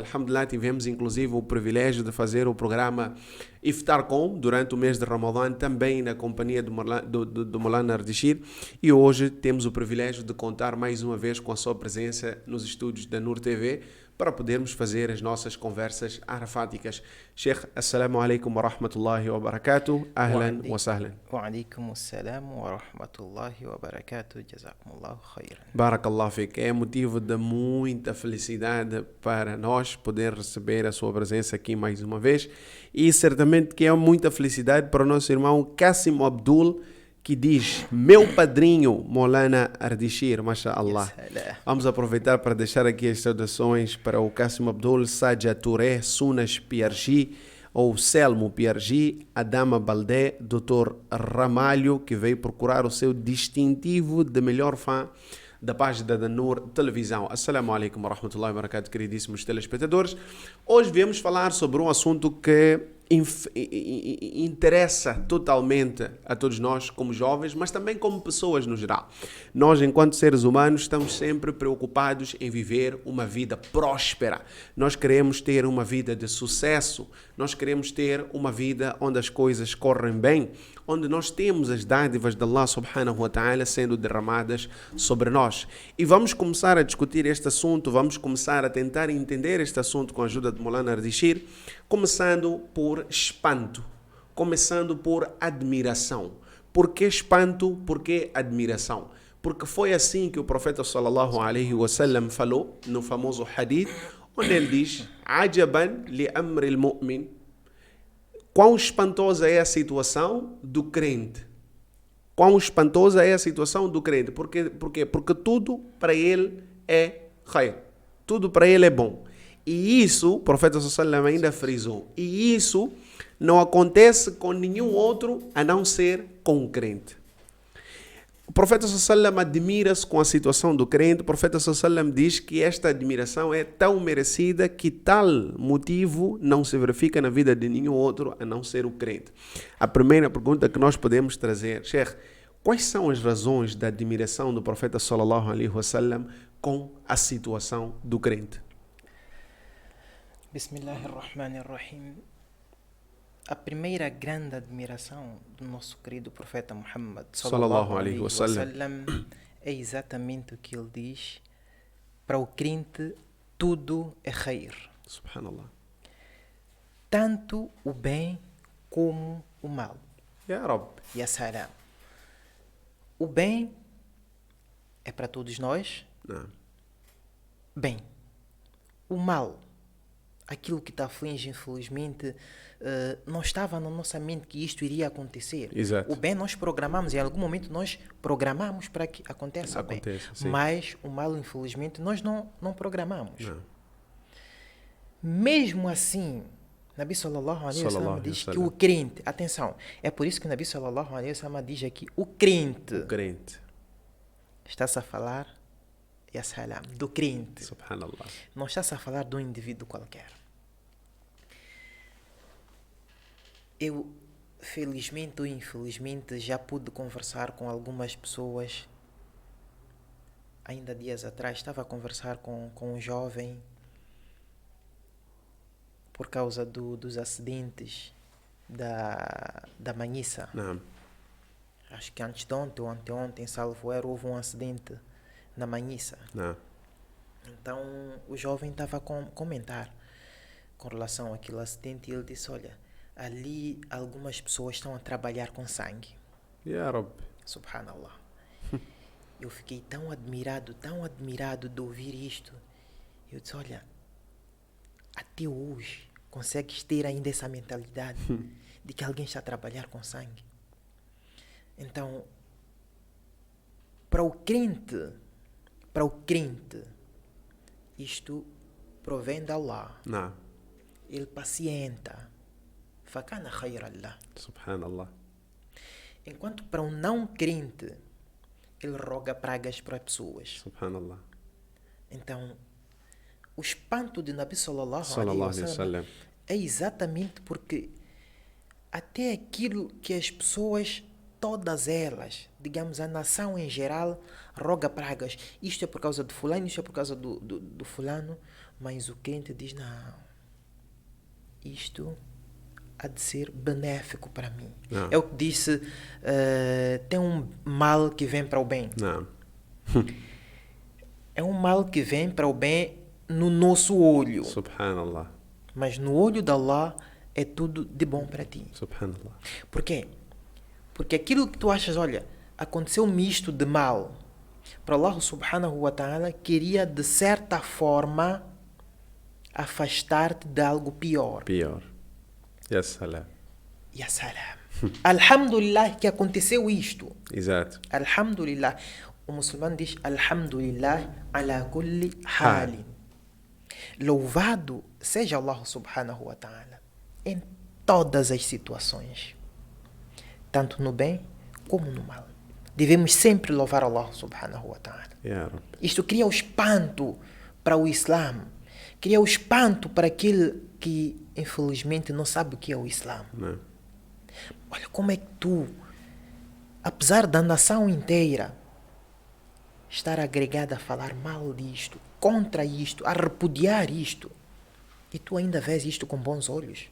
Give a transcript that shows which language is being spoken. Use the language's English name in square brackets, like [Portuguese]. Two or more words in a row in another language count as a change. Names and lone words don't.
[Portuguese] Alhamdulillah, tivemos inclusive o privilégio de fazer o programa Iftar Com durante o mês de Ramadã, também na companhia do Maulana Ardishir, e hoje temos o privilégio de contar mais uma vez com a sua presença nos estúdios da Nur TV, para podermos fazer as nossas conversas arafáticas. [Arabic] شيخ، السلام عليكم ورحمة الله وبركاته. أهلا وسهلا. وعليكم السلام ورحمة الله وبركاته. جزاكم الله خيرا. بارك الله فيك. [Portuguese] É motivo de muita felicidade para nós poder receber a sua presença aqui mais uma vez. E certamente que é muita felicidade para o nosso irmão Qasim Abdul, que diz: meu padrinho Maulana Ardishir, mashallah. Vamos aproveitar para deixar aqui as saudações para o Qasim Abdul, Saja Touré, Sunas Piargi, ou Selmo Piargi, Adama Baldé, Dr. Ramalho, que veio procurar o seu distintivo de melhor fã da página da Nur Televisão. [Arabic] السلام عليكم ورحمة الله وبركاته, [Portuguese] queridíssimos telespectadores. Hoje viemos falar sobre um assunto que interessa totalmente a todos nós como jovens, mas também como pessoas no geral. Nós, enquanto seres humanos, estamos sempre preocupados em viver uma vida próspera. Nós queremos ter uma vida de sucesso, nós queremos ter uma vida onde as coisas correm bem, onde nós temos as dádivas de [Arabic] الله سبحانه وتعالى [Portuguese] sendo derramadas sobre nós. E vamos começar a discutir este assunto, vamos começar a tentar entender este assunto com a ajuda de Maulana Ardishir, começando por espanto, começando por admiração. Por que espanto? Por que admiração? Porque foi assim que o profeta [Arabic] صلى الله عليه وسلم [Portuguese] falou no famoso hadith, onde ele diz: [Arabic] عجبا لأمر المؤمن. [Portuguese] Quão espantosa é a situação do crente. Quão espantosa é a situação do crente. Por quê? Porque tudo para ele é khair. Tudo para ele é bom. E isso, o profeta sallallahu ainda frisou, e isso não acontece com nenhum outro a não ser com o crente. O profeta sallallahu admira-se com a situação do crente. O profeta sallallahu diz que esta admiração é tão merecida que tal motivo não se verifica na vida de nenhum outro a não ser o crente. A primeira pergunta que nós podemos trazer: Sheikh, quais são as razões da admiração do profeta [Arabic] صلى الله عليه وسلم [Portuguese] com a situação do crente? [Arabic] Bismillahirrahmanirrahim. [Portuguese] A primeira grande admiração do nosso querido profeta Muhammad [Arabic] صلى الله عليه وسلم [Portuguese] é exatamente o que ele diz: para o crente tudo é khair. [Arabic] Subhanallah. [Portuguese] Tanto o bem como o mal. [Arabic] يا رب. يا سلام. [Portuguese] O bem é para todos nós. Não. Bem. O mal, aquilo que está aflige, infelizmente, não estava na nossa mente que isto iria acontecer. Exato. O bem nós programamos, em algum momento nós programamos para que aconteça bem. Sim. Mas o mal, infelizmente, nós não programamos. Não. Mesmo assim, [Arabic] النبي صلى الله عليه صلى الله wasallam alaihi [Portuguese] diz que [Arabic] wasallam. [Portuguese] o crente, atenção, é por isso que o [Arabic] النبي صلى الله عليه وسلم [Portuguese] diz aqui, o crente, Crente. está-se a falar, [Arabic] يا سلام, [Portuguese] do crente. [Arabic] Subhanallah. [Portuguese] Não está-se a falar de um indivíduo qualquer. Eu, felizmente ou infelizmente, já pude conversar com algumas pessoas. Ainda dias atrás estava a conversar com um jovem por causa dos acidentes da Manhissa. [Arabic] Naam. [Portuguese] Acho que antes de ontem ou anteontem, salvo erro, houve um acidente na Manhissa. [Arabic] Naam. [Portuguese] Então o jovem estava a comentar com relação àquele acidente e ele disse, olha, ali algumas pessoas estão a trabalhar com sangue. [Arabic] يا رب. Subhanallah. [Portuguese] Eu fiquei tão admirado de ouvir isto. Eu disse, olha, até hoje consegues ter ainda essa mentalidade de que alguém está a trabalhar com sangue. Então, para o crente, isto provém de Allah. [Arabic] Naam. [Portuguese] Ele pacienta. [Arabic] فكان خيرا له. Subhanallah. [Portuguese] Enquanto para um não crente, ele roga pragas para pessoas. [Arabic] Subhanallah. [Portuguese] Então, o espanto de [Arabic] النبي صلى الله عليه صلى الله عليه wasallam wasallam. [Portuguese] é exatamente porque até aquilo que as pessoas, todas elas, digamos, a nação em geral, roga pragas. Isto é por causa do fulano, isto é por causa do fulano. Mas o crente diz, não, isto há de ser benéfico para mim. Não. É o que disse, tem um mal que vem para o bem. [Arabic] Naam. [Portuguese] É um mal que vem para o bem no nosso olho. [Arabic] Subhanallah. [Portuguese] Mas no olho de Allah é tudo de bom para ti. [Arabic] Subhanallah. [Portuguese] Por quê? Porque aquilo que tu achas, olha, aconteceu-me isto de mal, para [Arabic] الله سبحانه وتعالى [Portuguese] queria de certa forma afastar-te de algo pior. Pior. [Arabic] يا سلام. يا سلام. [Portuguese] Alhamdulillah que aconteceu isto. Exato. Alhamdulillah. O muçulmano diz [Arabic] الحمد لله على كل حال. [Portuguese] Louvado seja [Arabic] الله سبحانه وتعالى [Portuguese] em todas as situações, tanto no bem como no mal. Devemos sempre louvar [Arabic] الله سبحانه وتعالى. يا رب. [Portuguese] Isto cria o espanto para o Islã, cria o espanto para aquele que infelizmente não sabe o que é o Islã. Não. Olha como é que tu, apesar da nação inteira estar agregada a falar mal disto, contra isto, a repudiar isto, e tu ainda vês isto com bons olhos.